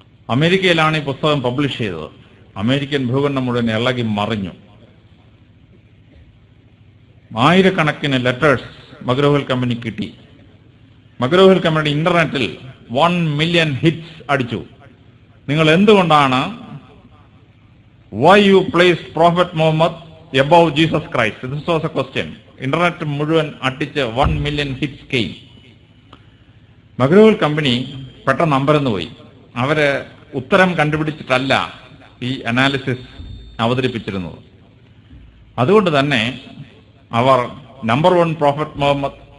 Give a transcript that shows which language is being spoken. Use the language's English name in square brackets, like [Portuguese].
[Malayalam] അമേരിക്കയിലാണ് ഈ പുസ്തകം പബ്ലിഷ് ചെയ്തത്. അമേരിക്കൻ ഭൂഖണ്ഡം മുഴുവൻ ഇളകി മറിഞ്ഞു. ആയിരക്കണക്കിന് ലെറ്റേഴ്സ് മഗ്രോ-ഹിൽ കമ്പനി കിട്ടി. മഗ്രോ-ഹിൽ കമ്പനി ഇന്റർനെറ്റിൽ 1 മില്യൺ ഹിറ്റ്സ് അടിച്ചു. [English] നിങ്ങൾ എന്തുകൊണ്ടാണ് why you place Prophet Muhammad above Jesus Christ? This was a question. [Malayalam] Internet മുഴുവൻ അടിച്ച് 1 മില്യൺ ഹിറ്റ്സ് കെയിം. മഗ്രോ-ഹിൽ കമ്പനി പെട്ടെന്ന് അമ്പരന്ന് പോയി. അവര് ഉത്തരം കണ്ടുപിടിച്ചിട്ടല്ല ഈ അനാലിസിസ് അവതരിപ്പിച്ചിരുന്നത്. അതുകൊണ്ട് തന്നെ അവർ നമ്പർ 1 പ്രോഫറ്റ് മുഹമ്മദ്,